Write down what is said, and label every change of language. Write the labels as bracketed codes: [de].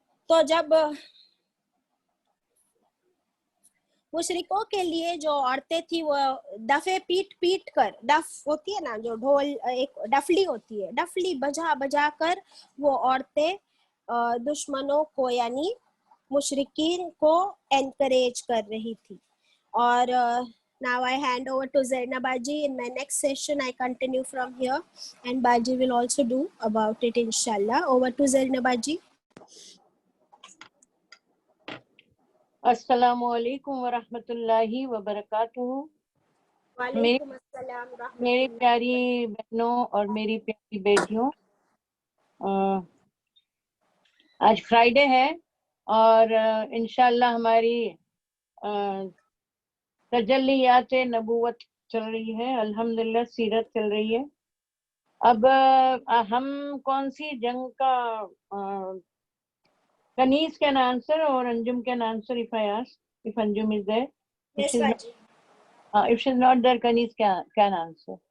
[hi] तो जब मुशरिकों के लिए जो औरतें थी वो दफे पीट कर, डफ होती है ना जो ढोल, एक डफली होती है, डफली बजा कर वो औरतें दुश्मनों को यानी मुशरिकीन को एनकरेज कर रही थी. और [en] now I hand over to Zainab Baji. In my next session I continue from here and Baji will also do about it inshallah. Over to Zainab Baji. [hi] अस्सलामु अलैकुम व रहमतुल्लाहि व बरकातुहू. वालेकुम अस्सलाम मेरी प्यारी बहनों और मेरी प्यारी बेटियों, आज फ्राइडे है और इंशाल्लाह हमारी तजल्लियात नबूवत चल रही है. अल्हम्दुलिल्लाह सीरत चल रही है. अब हम कौन सी जंग का [en] Kanis can answer or Anjum can answer if I ask, if Anjum is there. Yes, Baji. If she's not there, Kanis can answer.